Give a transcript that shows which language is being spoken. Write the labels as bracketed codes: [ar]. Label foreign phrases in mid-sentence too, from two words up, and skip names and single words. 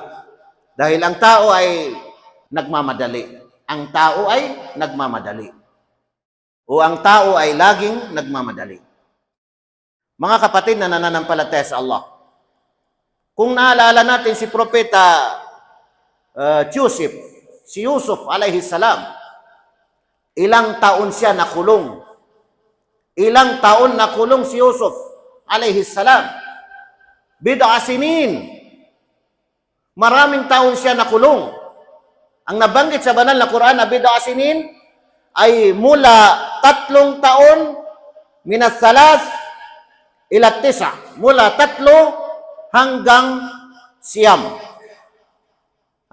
[tl] Dahil ang tao ay nagmamadali. Ang tao ay nagmamadali. O ang tao ay laging nagmamadali. Mga kapatid na nananampalataya sa Allah, kung naalala natin si Propeta Joseph, si Yusuf [ar] alayhi salam, [tl] ilang taon siya nakulong. Ilang taon nakulong si Yusuf [ar] alayhi salam. Bid'a sinin. [tl] Maraming taon siya nakulong. Ang nabanggit sa banal na Quran na [ar] bid'a sinin [tl] ay mula 3 taon [ar] minas salas ila [tl] 9. Mula 3 hanggang 9.